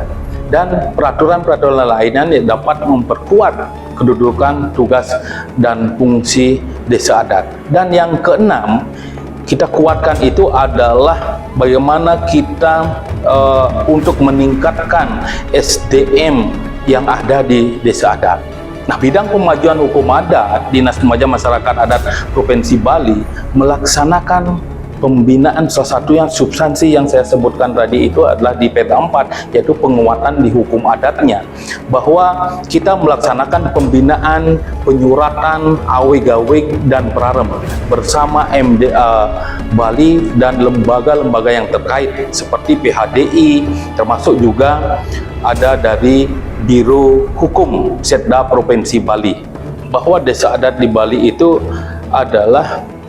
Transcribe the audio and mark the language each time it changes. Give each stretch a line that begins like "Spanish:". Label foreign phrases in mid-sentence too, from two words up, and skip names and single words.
Indonesian: Dan peraturan-peraturan lainnya yang dapat memperkuat kedudukan, tugas, dan fungsi desa adat. Dan yang keenam, kita kuatkan itu adalah bagaimana kita untuk meningkatkan SDM yang ada di desa adat. Nah, bidang pemajuan hukum adat, Dinas Pemajuan Masyarakat Adat Provinsi Bali melaksanakan pembinaan, salah satu yang substansi yang saya sebutkan tadi itu adalah di Peta 4, yaitu penguatan di hukum adatnya, bahwa kita melaksanakan pembinaan, penyuratan, awig-awig, dan prarem bersama MDA Bali dan lembaga-lembaga yang terkait seperti PHDI, termasuk juga ada dari Biro Hukum Setda Provinsi Bali, bahwa desa adat di Bali itu adalah